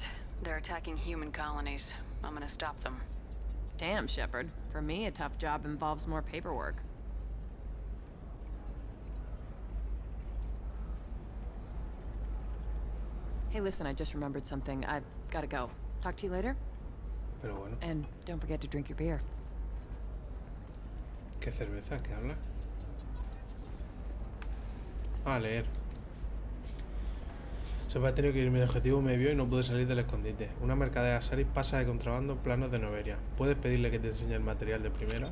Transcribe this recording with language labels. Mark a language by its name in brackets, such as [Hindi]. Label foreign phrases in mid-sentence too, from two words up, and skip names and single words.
[English] They're attacking human colonies. I'm gonna stop them. Damn, Shepard. For me, a tough job involves more paperwork. Hey, listen, I just remembered something. I've gotta go. Talk to you later? [Spanish] Pero bueno. [English] And don't forget to drink your beer. [Spanish] ¿Qué cerveza? ¿Qué habla? A leer. Se me ha tenido que ir, mi objetivo me vio y no pude salir del escondite. Una mercader Asaris pasa de contrabando planos de Noveria. ¿Puedes pedirle que te enseñe el material de primera?